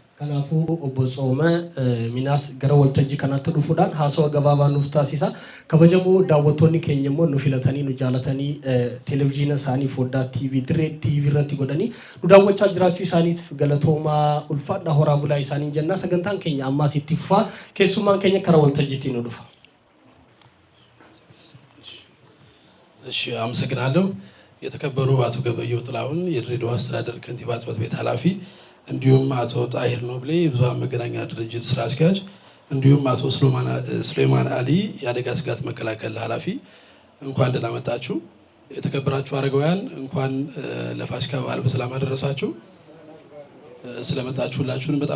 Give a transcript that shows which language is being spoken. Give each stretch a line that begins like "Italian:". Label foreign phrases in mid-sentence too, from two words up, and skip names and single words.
Oromo: Kanaafuu obbo Tsoome Miinaas gara waltajjii kanatti dhufuudhaan haasawaa gabaabaa nuuf taasisa. Kabajamoo daawwattoonni keenya immoo nu filatanii nu jaalatanii televezyiina isaanii foddaa TV irratti godhanii nu daawwachaa jiraachuu isaaniif galatoomaa ulfaadhaa horaa bulaa isaanii jennaa sagantaan keenya ammaas itti fufaa keessummaan keenya karaa waltajjiitti nu dhufa.
Amharic: እሺ አመሰግናለሁ። የተከበሩ አቶ ገበየው ጥላሁን የድሬዳዋ አስተዳደር ከንቲባ ጽሕፈት ቤት ኃላፊ፣ እንዲሁም አቶ ጣሂር ኖብሌ ብዙሃን መገናኛ ድርጅት ስራ አስኪያጅ፣ እንዲሁም አቶ ሱሌማን አሊ የአደጋ ስጋት መከላከል ኃላፊ እንኳን ደህና መጣችሁ። የተከበራችሁ አረጋውያን እንኳን ለፋሲካ በዓል በሰላም አደረሳችሁ። ስለመጣችሁ ሁላችሁንም በጣም